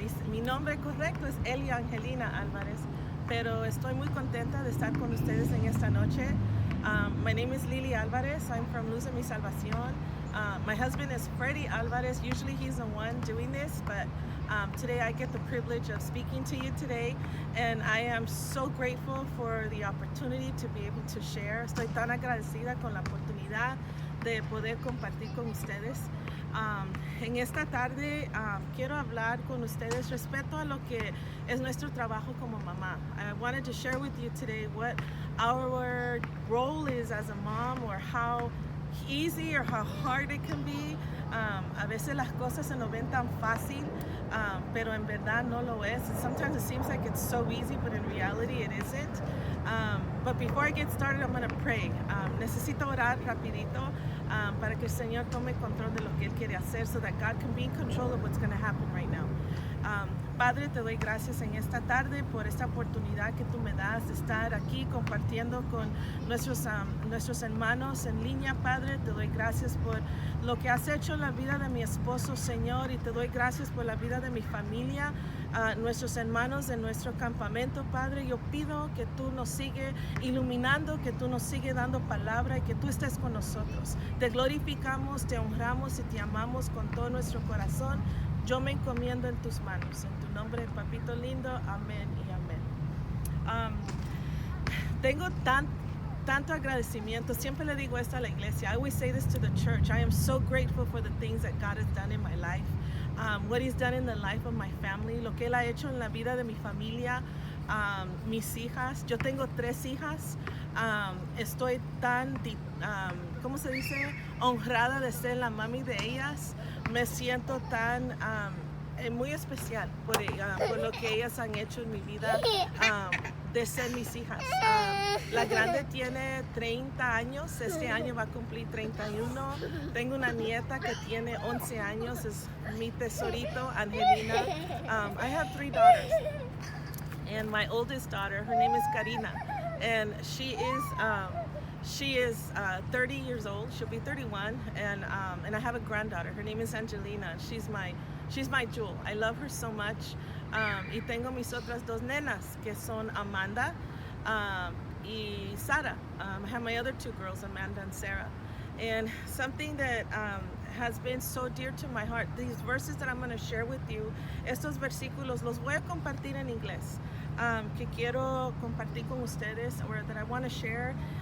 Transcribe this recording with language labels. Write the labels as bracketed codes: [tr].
[es] Mi nombre correcto es Eli Angelina Alvarez, pero estoy muy contenta de estar con ustedes en esta noche. [en] My name is Lilly Alvarez. I'm from Luz de Mi Salvación. My husband is Freddie Alvarez. Usually he's the one doing this, but today I get the privilege of speaking to you today, and I am so grateful for the opportunity to be able to share. [es] Estoy tan agradecida con la oportunidad de poder compartir con ustedes. En esta tarde quiero hablar con ustedes respecto a lo que es nuestro trabajo como mamá. [en] I wanted to share with you today what our role is as a mom, or how easy or how hard it can be. [es] A veces las cosas se nos ven tan fácil, pero en verdad no lo es. [en] Sometimes it seems like it's so easy, but in reality it isn't. But before I get started, I'm going to pray. [es] Necesito orar rapidito para que el Señor tome control de lo que Él quiere hacer, [en] so that God can be in control of what's going to happen right now. [es] Padre, te doy gracias en esta tarde por esta oportunidad que tú me das de estar aquí compartiendo con nuestros hermanos en línea. Padre, te doy gracias por lo que has hecho en la vida de mi esposo, Señor, y te doy gracias por la vida de mi familia, nuestros hermanos de nuestro campamento. Padre, yo pido que tú nos sigas iluminando, que tú nos sigues dando palabra y que tú estés con nosotros. Te glorificamos, te honramos y te amamos con todo nuestro corazón. Yo me encomiendo en tus manos. En tu nombre, papito lindo. Amén y amén. Tengo tanto agradecimiento. Siempre le digo esto a la iglesia. [en] I always say this to the church. I am so grateful for the things that God has done in my life. What He's done in the life of my family. [es] Lo que Él ha hecho en la vida de mi familia. Mis hijas. Yo tengo 3 hijas. Estoy tan, ¿cómo se dice? Honrada de ser la mami de ellas. Me siento tan muy especial por lo que ellas han hecho en mi vida, de ser mis hijas. La grande tiene 30 años, este año va a cumplir 31. Tengo una nieta que tiene 11 años, es mi tesorito, Angelina. [en] I have 3 daughters, and my oldest daughter, her name is Karina, and she is 30 years old. She'll be 31, and I have a granddaughter. Her name is Angelina. She's my jewel. I love her so much. [es] Y tengo mis otras 2 nenas, que son Amanda y Sara. [en] I have my other 2 girls, Amanda and Sarah. And something that has been so dear to my heart, these verses that I'm going to share with you, [es] estos versículos los voy a compartir en inglés. Que quiero compartir con ustedes, [en] or that I want to share.